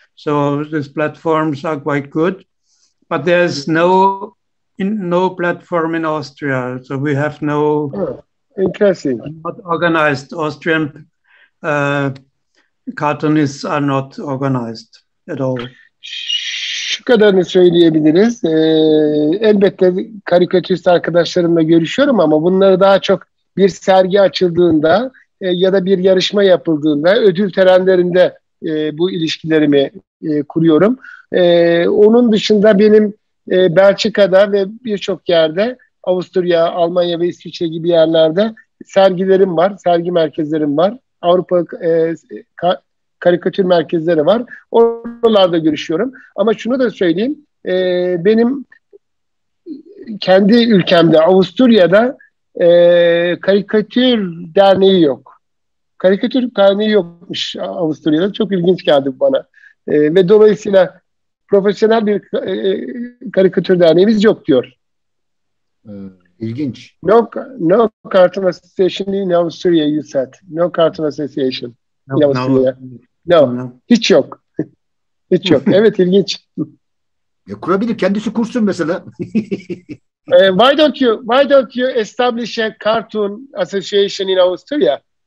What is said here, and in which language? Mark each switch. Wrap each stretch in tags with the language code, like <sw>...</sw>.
<en>So these platforms are quite good. But there's no platform in Austria. So we have no... Interesting. Not organized. Austrian cartoonists are not organized at all.</en> <tr>Şu kadarını söyleyebiliriz. Elbette karikatürist arkadaşlarımla görüşüyorum ama bunları daha çok bir sergi açıldığında ya da bir yarışma yapıldığında, ödül törenlerinde bu ilişkilerimi kuruyorum. Onun dışında benim Belçika'da ve birçok yerde, Avusturya, Almanya ve İsviçre gibi yerlerde sergilerim var, sergi merkezlerim var. Avrupa karikatür merkezleri var. Oralarda görüşüyorum. Ama şunu da söyleyeyim, benim kendi ülkemde, Avusturya'da karikatür derneği yok. Karikatür derneği yokmuş Avusturya'da. Çok ilginç geldi bana. Ve dolayısıyla profesyonel bir karikatür derneğimiz yok diyor. İlginç.</tr> <en>No Cartoon Association in Austria, you said. No Cartoon Association in Austria. No.</en> <tr>Hiç yok. Hiç yok. Evet, ilginç. Kurabilir, kendisi kursun mesela.</tr> <en>Why don't you establish a cartoon association in Austria?</en>